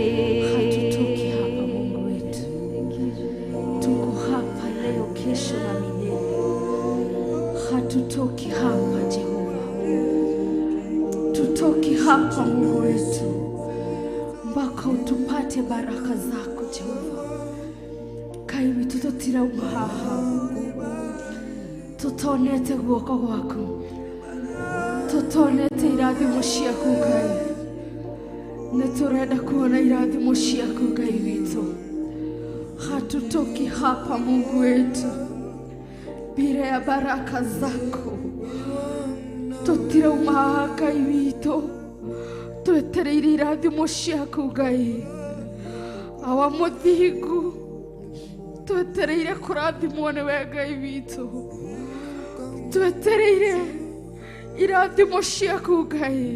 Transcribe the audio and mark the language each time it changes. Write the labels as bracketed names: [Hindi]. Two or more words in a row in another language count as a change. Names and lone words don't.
[Swahili] Hatutoki hapa, Mungu wetu. Tuko hapa leo, kesho na milele. Hatutoki hapa Jehova, tutoki hapa Mungu wetu mpaka utupate baraka zako Jehova. [Kikuyu] Kaibi tutotira umahaha, tutonete guoko gwako, tutonete irathimo ciaku Ngai. Niturenda kuona irathimo ciaku Ngai witũ. [Swahili] Hatutoki hapa Mungu wetu bila ya baraka zako. [Kikuyu] Tutirauma haha Ngai witũ, twetereire irathimo ciaku Ngai. Awa mũthingu, twetereire kũrathimwo nĩwe Ngai witũ. Twetereire irathimo ciaku Ngai.